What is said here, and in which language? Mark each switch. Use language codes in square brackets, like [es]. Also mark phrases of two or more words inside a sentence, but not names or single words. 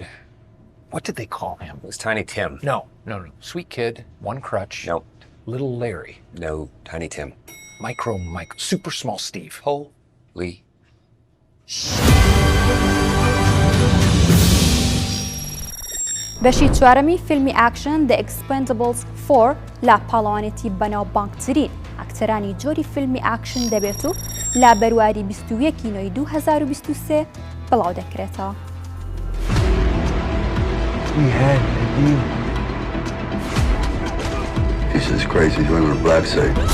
[en] What did they call him? It was Tiny Tim. No. Sweet kid, one crutch. No. Little Larry. No, Tiny Tim. super small Steve. Holy. [ckb] بەشی چوارەمی فیلمی ئاکشن The Expendables 4 لا پاڵەوانێتی بەناوبانگترین ئاکتەرانی جۆری فیلمی ئاکشن دەبێت و لا بەرواری 21 نۆی 2023 بڵاو دەکرێتەوە. [en] He's as crazy as women in black suit.